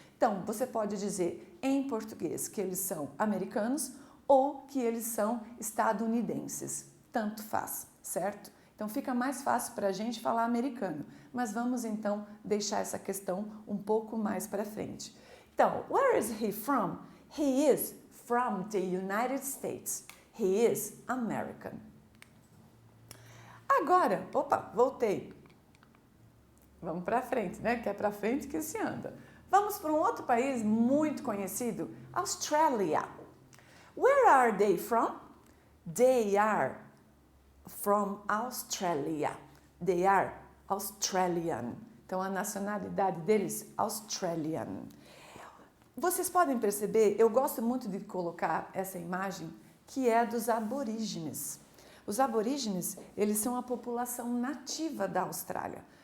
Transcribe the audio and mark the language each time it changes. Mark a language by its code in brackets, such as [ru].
[pt] Então, você pode dizer em português que eles são americanos ou que eles são estadunidenses. Tanto faz, certo? Então, fica mais fácil para a gente falar americano. Mas vamos, então, deixar essa questão um pouco mais para frente. [en] Então, where is he from? He is from the United States. He is American. [pt] Agora, voltei. Vamos para frente, né? Que é para frente que se anda. Vamos para um outro país muito conhecido, Austrália. [en] Where are they from? They are from Australia. They are Australian. [pt] Então, a nacionalidade deles, Australian. Vocês podem perceber, eu gosto muito de colocar essa imagem, que é dos aborígenes. Os aborígenes, eles são a população nativa da Austrália.